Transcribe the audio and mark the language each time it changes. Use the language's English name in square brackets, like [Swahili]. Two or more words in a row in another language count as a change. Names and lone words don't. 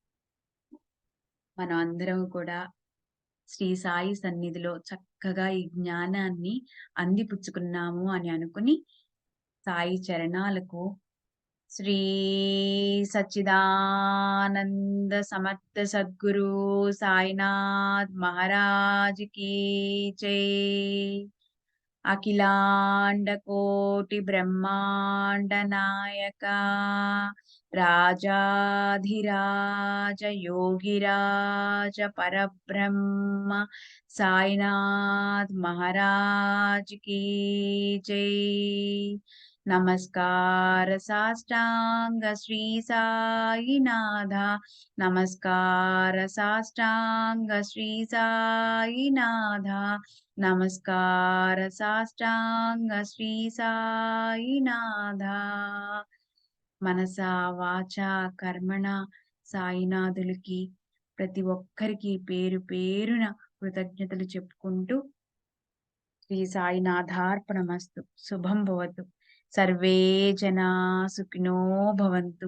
[Telugu] మనం అందరం కూడా శ్రీ సాయి సన్నిధిలో చక్కగా ఈ జ్ఞానాన్ని అందిపుచ్చుకున్నాము అని అనుకుని సాయి చరణాలకు శ్రీ సచ్చిదానంద సమర్థ సద్గురు సాయినాథ్ మహారాజ్ కీ జై. అఖిలాండకోటి బ్రహ్మాండ నాయక రాజాధిరాజ యోగిరాజ పరబ్రహ్మ సాయినాథ్ మహారాజ్ [Hindi] की जय। नमस्कार साष्टांग श्री साईनाथा, नमस्कार साष्टांग श्री साईनाथा, नमस्कार साष्टांग श्री సాయినాథా। [Sanskrit] మనసా వాచా కర్మణ [Telugu] సాయినాథులకి ప్రతి ఒక్కరికి పేరు పేరున కృతజ్ఞతలు చెప్పుకుంటూ శ్రీ సాయినాథార్పణమస్తు। [Sanskrit] శుభం భవతు। సర్వే జనా సుఖినో భవంతు।